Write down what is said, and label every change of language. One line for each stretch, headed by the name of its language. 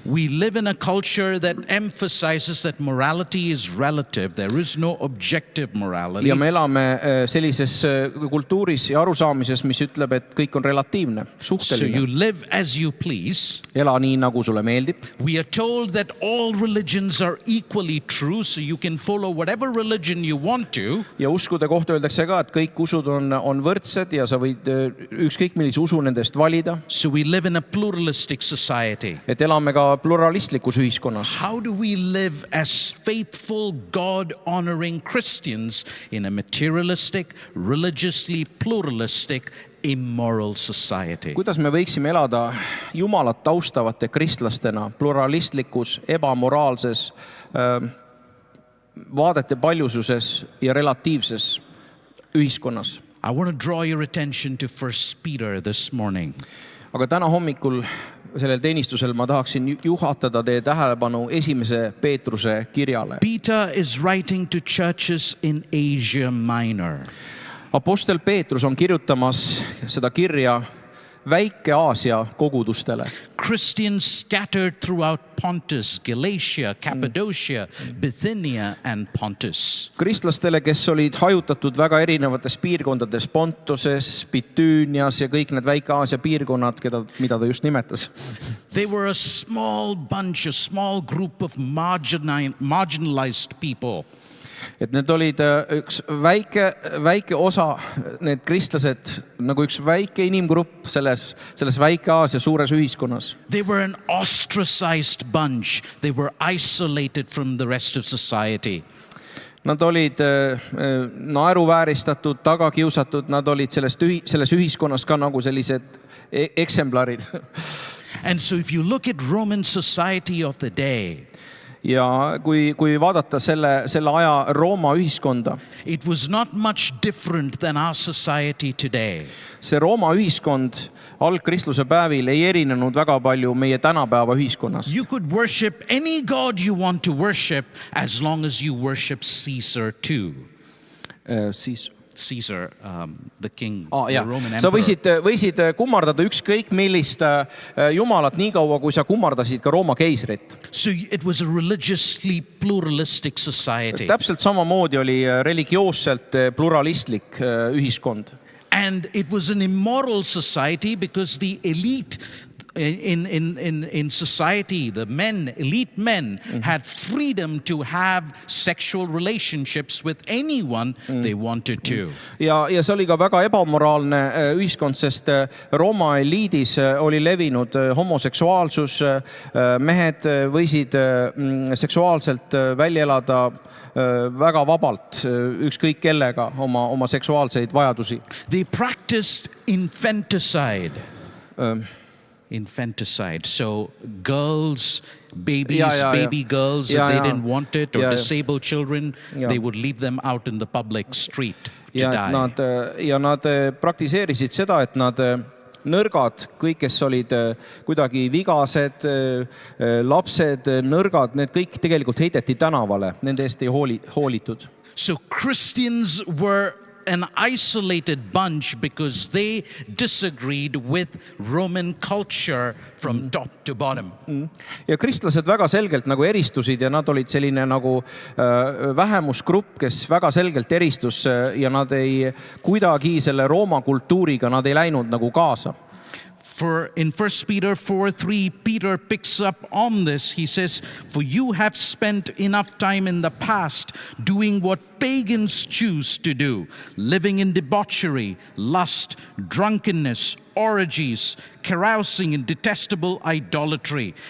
English: We live in a culture that emphasizes that morality is relative. There is no objective morality.
Estonian: Ja me elame sellises kultuuris ja arusaamises, mis ütleb, et kõik on relatiivne,
English: So
Estonian: suhteline.
English: you live as you please.
Estonian: Ela nii, nagu sulle meeldib.
English: We are told that all religions are equally true, so you can follow whatever religion you want to.
Estonian: Ja uskude kohta öeldakse ka, et kõik usud on võrdsed ja sa võid ükskõik millise usu nendest valida.
English: So we live in a pluralistic society.
Estonian: Et elame ka pluralistlikus ühiskonnas.
English: How do we live as faithful, God-honoring Christians in a materialistic, religiously pluralistic, immoral society?
Estonian: Kuidas me võiksime elada Jumalat taustavate kristlastena pluralistlikus, ebamoraalses, vaadete paljususes ja relatiivses ühiskonnas?
English: I want to draw your attention to 1 Peter this morning.
Estonian: Aga täna hommikul sellel teenistusel ma tahaksin juhatada teie tähelepanu 1. Peetruse kirjale.
English: Peter is writing to churches in Asia Minor.
Estonian: Apostel Peetrus on kirjutamas seda kirja Väike-Aasia kogudustele.
English: Christians scattered throughout Pontus, Galatia, Cappadocia, Bithynia and Pontus.
Estonian: Kristlastele, kes olid hajutatud väga erinevates piirkondades, Pontuses, Bitüünias ja kõik need Väike-Aasia piirkonnad, mida ta just nimetas.
English: They were a small bunch, a small group of marginalized people.
Estonian: Et need olid üks väike osa, need kristlased, nagu üks väike inimgrupp selles Väike-Aasia suures ühiskonnas.
English: They were an ostracized bunch. They were isolated from the rest of society.
Estonian: Nad olid naeruvääristatud, tagakiusatud, nad olid selles ühiskonnas ka nagu sellised eksemblarid.
English: And so if you look at Roman society of the day,
Estonian: Ja kui vaadata selle aja Rooma ühiskonda,
English: it was not much different than our society today. see Rooma ühiskond algkristluse päevil ei erinenud väga palju meie tänapäeva ühiskonnast. You could worship any god you want to worship as long as you worship Caesar too.
Estonian: Siis
English: Caesar, the king,
Estonian: ja.
English: the Roman
Estonian: Sa
English: emperor.
Estonian: võisid kummardada ükskõik millist jumalat nii kaua, kui sa kummardasid ka Rooma keisrit.
English: So it was a religiously pluralistic society.
Estonian: Täpselt samamoodi oli religioosselt pluralistlik ühiskond.
English: And it was an immoral society because the elite in society, the elite men had freedom to have sexual relationships with anyone they wanted to.
Estonian: Ja see oli ka väga ebamoraalne ühiskond, sest Rooma eliidis oli levinud homoseksuaalsus. Mehed võisid seksuaalselt välja elada väga vabalt, ükskõik kellega oma seksuaalseid vajadusi.
English: They practiced infanticide. Infanticide. So girls, babies, baby girls, if they didn't want it, or disabled children, they would leave them out in the public street to die.
Estonian: Nad praktiseerisid seda, et nad nõrgad, kõik, kes olid kuidagi vigased, lapsed, nõrgad, need kõik tegelikult heideti tänavale, nende eest ei hoolitud.
English: So Christians were an isolated bunch because they disagreed with Roman culture from top to bottom.
Estonian: Ja kristlased väga selgelt nagu eristusid ja nad olid selline nagu vähemusgrupp, kes väga selgelt eristus ja nad ei kuidagi selle Rooma kultuuriga, nad ei läinud nagu kaasa.
English: For in 1 Peter 4:3, Peter picks up on this. He says, "For you have spent enough time in the past doing what pagans choose to do, living in debauchery, lust, drunkenness, orgies, carousing, and detestable idolatry.